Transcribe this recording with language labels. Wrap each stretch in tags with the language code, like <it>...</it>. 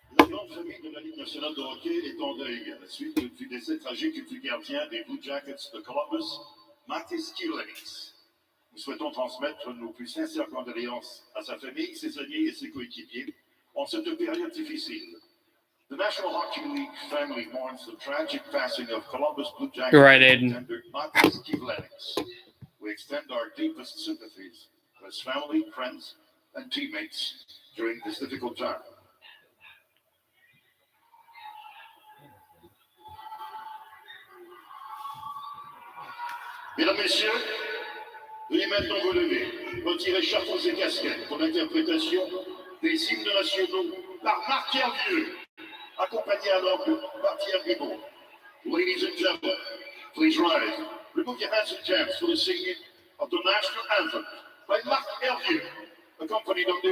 <fr>La grande famille de la Ligue nationale de hockey est en deuil à la suite du décès tragique du gardien des Blue Jackets de Columbus, Matis Kielens. Nous souhaitons transmettre nos plus sincères condoléances à sa famille, ses amis et ses coéquipiers en cette période difficile.</fr> <en>The National Hockey League family mourns the tragic passing of Columbus Blue Jackets You're right, Aiden. goaltender Matis Kielens. We extend our deepest sympathies to his family, friends, and teammates during this difficult time.</en> <fr>Mesdames, Messieurs, veuillez maintenant vous lever, retirer chapeaux et casquettes pour l'interprétation des hymnes nationaux par Marc Hervieux, accompagné alors par Thierry Ribaud.</fr> <en>Ladies and gentlemen, please rise. Remove your hats and caps for the singing of the national anthem by Marc Hervieux, accompanied on the</en>